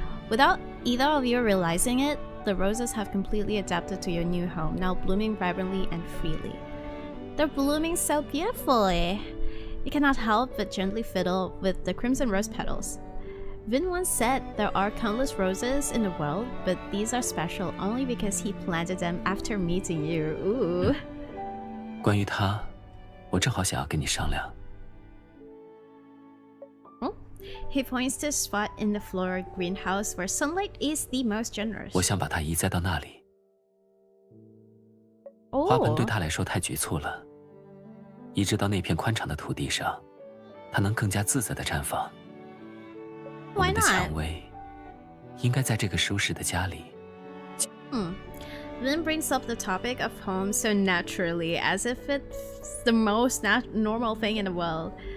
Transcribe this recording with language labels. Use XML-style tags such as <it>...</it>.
<en>Without either of you realizing it, the roses have completely adapted to your new home, now blooming vibrantly and freely. They're blooming so beautifully. You cannot help but gently fiddle with the crimson rose petals. Vin once said there are countless roses in the world, but these are special only because he planted them after meeting you. Ooh.</en> <zh>关于他，我正好想要跟你商量。</zh> <en>He points to a spot in the floral greenhouse where sunlight is the most generous.</en> <zh>我想把它移栽到那里。 Oh. 花盆对他来说太局促了，移植到那片宽敞的土地上，它能更加自在地绽放。我</zh> <en>Why</en> <zh>们的</zh> <en>not?</en> <zh>蔷薇应该在这个舒适的家里。</zh> <en>Vin brings up the topic of home so naturally, as if it's the most normal thing in the world.</en>